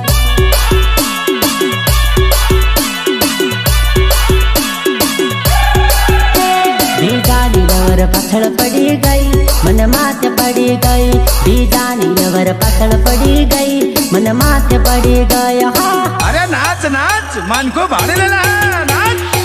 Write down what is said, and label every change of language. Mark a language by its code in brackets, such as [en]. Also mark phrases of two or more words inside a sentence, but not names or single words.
[gu] બીજાની લવર પાછળ પડી ગઈ મને માથે પડી ગઈ બીજાની લવર પાછળ પડી ગઈ મને માથે પડી ગઈ [hi] अरे नाच नाच मन को भाड़े लेना नाच